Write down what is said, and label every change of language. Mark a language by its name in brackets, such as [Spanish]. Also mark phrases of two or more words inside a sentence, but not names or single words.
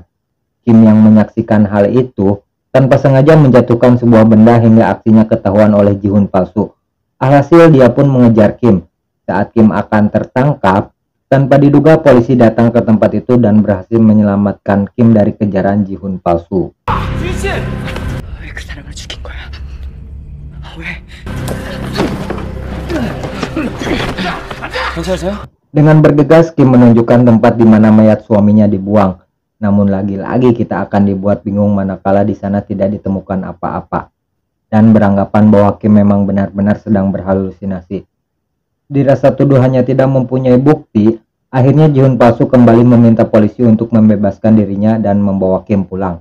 [Indonesian] Kim yang menyaksikan hal itu tanpa sengaja menjatuhkan sebuah benda hingga aksinya ketahuan oleh Ji-hoon palsu. Alhasil dia pun mengejar Kim. Saat Kim akan tertangkap, tanpa diduga polisi datang ke tempat itu dan berhasil menyelamatkan Kim dari kejaran Ji-hoon palsu. [Korean] 왜 그 사람을 죽인 거야? 왜? 괜찮으세요? [Indonesian] Dengan bergegas, Kim menunjukkan tempat di mana mayat suaminya dibuang. Namun lagi-lagi kita akan dibuat bingung manakala di sana tidak ditemukan apa-apa. Dan beranggapan bahwa Kim memang benar-benar sedang berhalusinasi. Dirasa tuduhannya tidak mempunyai bukti, akhirnya Ji-hoon palsu kembali meminta polisi untuk membebaskan dirinya dan membawa Kim pulang.